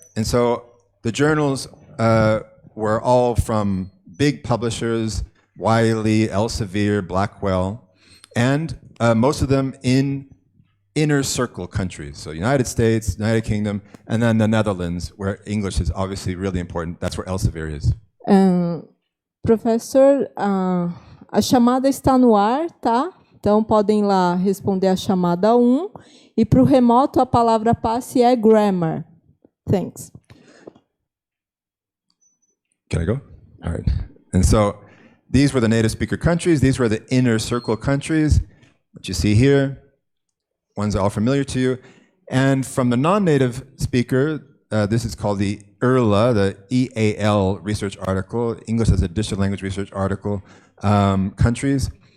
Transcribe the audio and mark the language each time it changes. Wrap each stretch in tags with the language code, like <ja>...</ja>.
<en>And so the journals were all from big publishers, Wiley, Elsevier, Blackwell, and most of them in inner circle countries. So United States, United Kingdom, and then the Netherlands, where English is obviously really important. That's where Elsevier is.</en> <pt>Professor, a chamada está no ar, tá? Então podem ir lá responder a chamada 1. E para o remoto a palavra passe é grammar.</pt> <en>Thanks. Can I go? All right. And so these were the native speaker countries. These were the inner circle countries that you see here. Ones all familiar to you. And from the non-native speaker, this is called the EAL, the EAL research article, English as a Additional Language research article, countries.</en>